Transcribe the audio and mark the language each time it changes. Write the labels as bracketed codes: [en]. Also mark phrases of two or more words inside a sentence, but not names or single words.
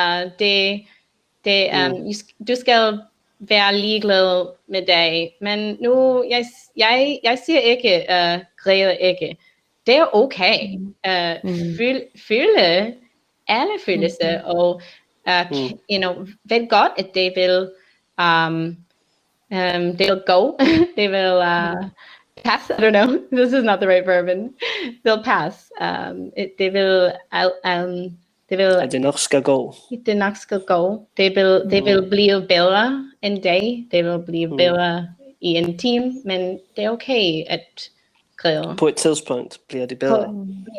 [da] Du skal være ligeglad med dig. Men nu, jeg siger ikke, græder ikke. Det er okay. Føle alle følelser, og ved godt, at det vil go. [en] They will pass. I don't know. This is not the right verb. They'll pass. [da] Det nok skal gå. Det nok skal gå. Det vil blive bedre en dag. Det vil blive bedre i en time, men det er okay at græde. På et tidspunkt bliver det bedre. Ja.